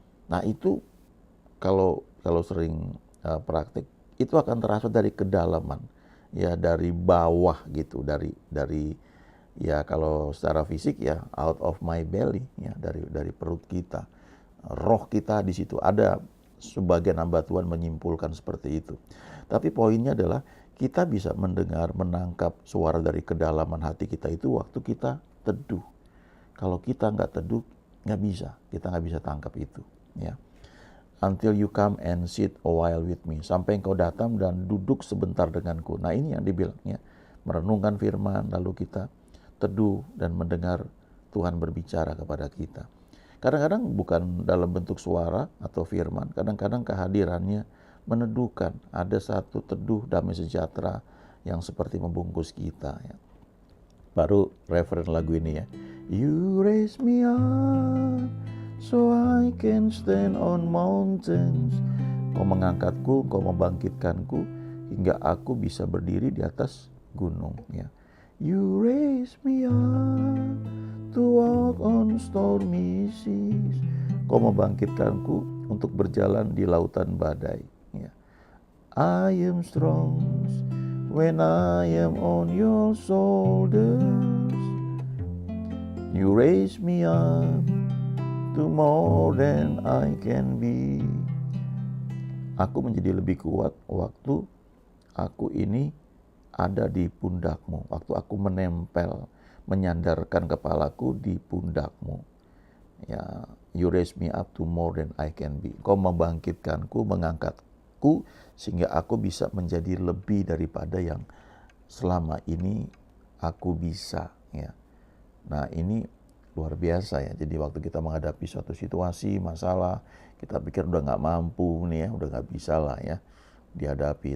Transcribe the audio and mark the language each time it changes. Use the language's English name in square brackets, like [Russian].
[Indonesian] Nah itu kalau sering praktik itu akan terasa dari kedalaman ya, dari bawah gitu, dari ya kalau secara fisik ya [English] out of my belly [Indonesian] ya, dari perut kita, roh kita di situ ada. Sebagian hamba Tuhan menyimpulkan seperti itu. Tapi poinnya adalah kita bisa mendengar, menangkap suara dari kedalaman hati kita itu waktu kita teduh. Kalau kita nggak teduh, kita nggak bisa tangkap itu. Ya. [English] Until you come and sit a while with me. [Indonesian] Sampai engkau datang dan duduk sebentar denganku. Nah ini yang dibilangnya. Merenungkan firman, lalu kita teduh dan mendengar Tuhan berbicara kepada kita. Kadang-kadang bukan dalam bentuk suara atau firman. Kadang-kadang kehadirannya meneduhkan. Ada satu teduh damai sejahtera yang seperti membungkus kita. Ya. Baru referen lagu ini ya. [English] You raise me up so I can stand on mountains. [Indonesian] Kau mengangkatku, kau membangkitkanku hingga aku bisa berdiri di atas gunung. Ya. [English] You raise me up to walk on stormy seas. [Indonesian] Engkau membangkitkanku untuk berjalan di lautan badai. Ya. [English] I am strong when I am on your shoulders. You raise me up to more than I can be. [Indonesian] Aku menjadi lebih kuat waktu aku ini ada di pundakmu. Waktu aku menempel, menyandarkan kepalaku di pundakmu. [English] Ya, you raise me up to more than I can be. [Indonesian] Kau membangkitkanku, mengangkatku, sehingga aku bisa menjadi lebih daripada yang selama ini aku bisa. Ya. Nah, ini luar biasa ya. Jadi waktu kita menghadapi suatu situasi, masalah, kita pikir udah nggak mampu nih ya, udah nggak bisa lah ya dihadapi.